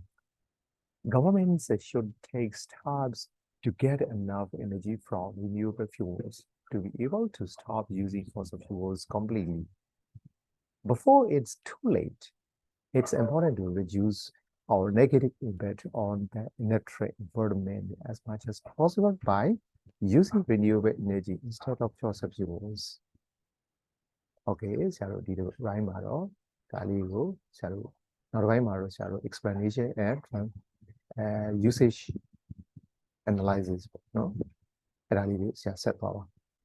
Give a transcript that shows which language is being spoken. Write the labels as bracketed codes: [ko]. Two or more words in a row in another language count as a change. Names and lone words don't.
[en] Governments should take steps to get enough energy from renewable fuels to be able to stop using fossil fuels completely. Before it's too late, it's important to reduce our negative impact on the natural environment as much as possible by using renewable energy instead of fossil fuels. [my] Okay, ဆရာတို့ဒီလို rhyme မှာတော့ဒါလေးကိုဆရာတို့နောက်တစ်ပိုင်းမှာတော့ဆရာတို့ [en] explanation and usage analysis [my] ပေါ့နော်အဲ့ဒါလေးကိုဆရာဆက်သွားပါ